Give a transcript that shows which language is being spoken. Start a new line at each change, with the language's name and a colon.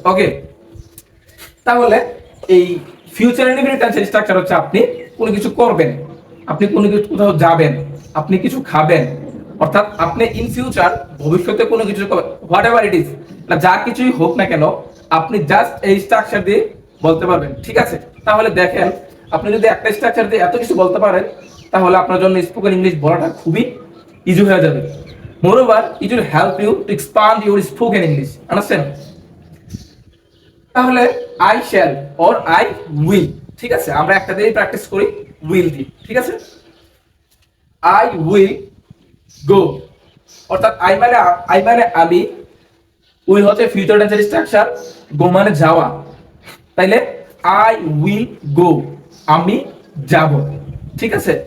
Bangla: ওকে, তাহলে এই future indefinite টেন্সের স্ট্রাকচার হচ্ছে আপনি কোনো কিছু করবেন, আপনি কোনো কিছু কোথাও যাবেন, আপনি কিছু খাবেন, অর্থাৎ আপনি
English: in future
Bangla: ভবিষ্যতে কোনো কিছু
English: whatever it is,
Bangla: না যা কিছুই হোক না কেন আপনি জাস্ট এই স্ট্রাকচার দিয়ে বলতে পারবেন। ঠিক আছে, তাহলে দেখেন আপনি যদি একটা স্ট্রাকচার দিয়ে এত কিছু বলতে পারেন তাহলে আপনার জন্য স্পোকেন ইংলিশ বলাটা খুবই ইজি হয়ে যাবে।
English: Moreover, it will help you to expand your spoken English. Understand?
Bangla: তাহলে I shall or I will, ঠিক আছে, আমরা একটা দিয়েই প্র্যাকটিস করি, উইল দি, ঠিক আছে।
English: I will go,
Bangla: অর্থাৎ আই মানে আমি, উইল হচ্ছে ফিউচার টেন্সের স্ট্রাকচার, গো মানে যাওয়া, তাইলে আই উইল গো, আমি যাব, ঠিক আছে।